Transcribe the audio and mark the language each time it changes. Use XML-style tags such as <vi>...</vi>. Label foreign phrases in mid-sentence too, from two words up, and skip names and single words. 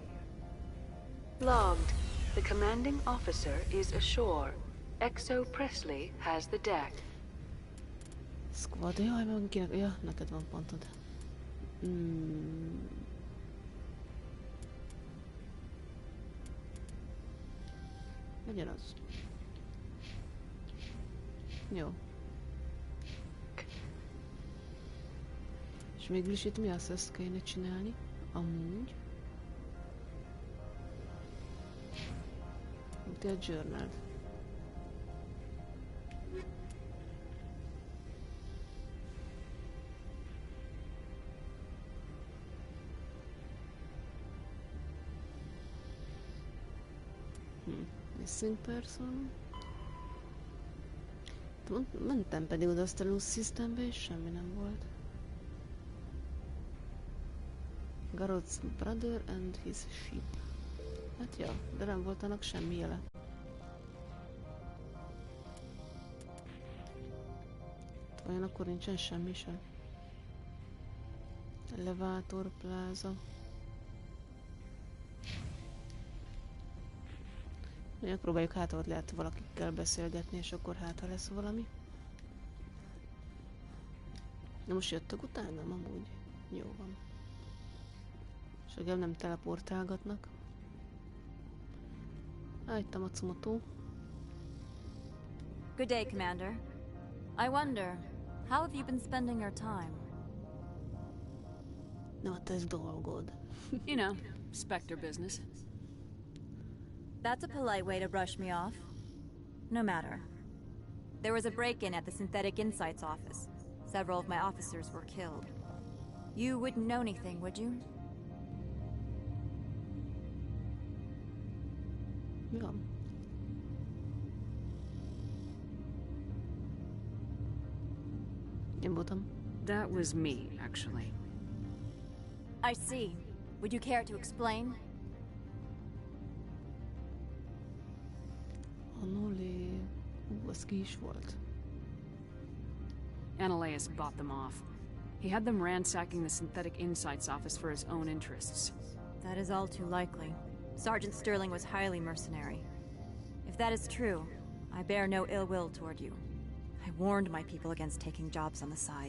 <en>Logged. The commanding officer is ashore. Exo Presley has the deck. Squad,</en> <hu>jaj, meg kinek... Ja, neked van pontod. Legyen az. Jó. És mégis itt mi az, ezt kéne csinálni? Amúgy. Itt a journal.</hu> <en>Missing person.</en> <hu>Mentem pedig oda azt a</hu> <en>loose systembe,</en> <hu>és semmi nem volt.</hu> <en>Garod's brother and his sheep.</en> <hu>Hát ja, de nem volt annak semmi jele. Olyan akkor nincsen semmi sem.</hu> <en>Elevator plaza.</en> <hu>Próbáljuk hát, ott lehet valakikkel beszélgetni, és akkor hát, ha lesz valami. Na most jöttök utánam amúgy? Jó van. És legalább nem teleportálgatnak. Itt a Matsumoto.</hu> <en>Good day, Commander. I wonder, how have you been spending your time? Not as dolgod. You know, Spectre business. That's a polite way to brush me off. No matter. There was a break-in at the Synthetic Insights office. Several of my officers were killed. You wouldn't know anything, would you?</en> <hu>Ja. Én voltam.</hu> <en>That was me, actually. I see. Would you care to explain?</en> <hu>Anolé... az ki is volt.</hu> <en>Ananias bought them off. He had them ransacking the Synthetic Insights office for his own interests. That is all too likely. Sergeant Sterling was highly mercenary. If that is true, I bear no ill will toward you. I warned my people against taking jobs on the side.</en>